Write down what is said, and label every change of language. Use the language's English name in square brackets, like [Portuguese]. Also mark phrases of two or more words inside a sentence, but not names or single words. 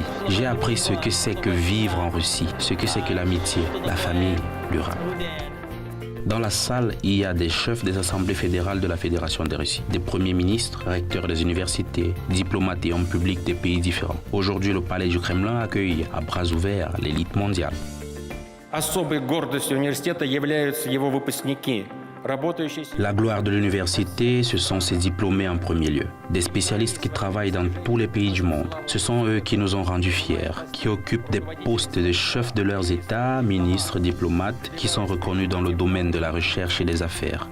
[French] J'ai appris ce que c'est que vivre en Russie, ce que c'est que l'amitié, la famille, l'URAP. Dans la salle, il y a des chefs des assemblées fédérales de la Fédération de Russie, des premiers ministres, recteurs des universités, diplomates et hommes publics des pays différents. Aujourd'hui, le palais du Kremlin accueille à bras ouverts l'élite mondiale. [Russian] Особой гордостью университета являются его выпускники. [French] La gloire de l'université, ce sont ses diplômés en premier lieu. Des spécialistes qui travaillent dans tous les pays du monde. Ce sont eux qui nous ont rendus fiers, qui occupent des postes de chefs de leurs États, ministres, diplomates, qui sont reconnus dans le domaine de la recherche et des affaires.